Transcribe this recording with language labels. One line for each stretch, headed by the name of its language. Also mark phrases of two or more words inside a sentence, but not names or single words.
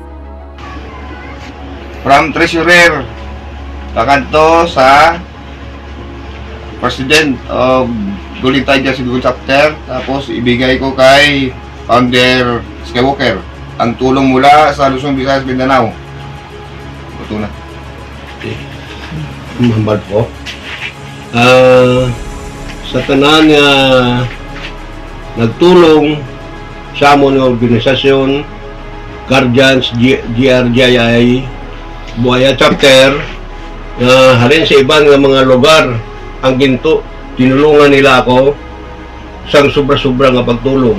English: From Treasurer,
Filipino: kakanto sa President of Gulintay Siguro Chapter, tapos ibigay ko kay Founder Skywalker ang tulong mula sa Luzon, Visayas, Mindanao. Ito na. Okay.
Hiligaynon: Mahambal po. Sa tanan nga nagtulong sa among organisasyon, Guardians GRGII Buaya Chapter, halin sa ibang mga lugar ang ginto, tinulungan nila ako sang sobra-sobra nga pagtulong.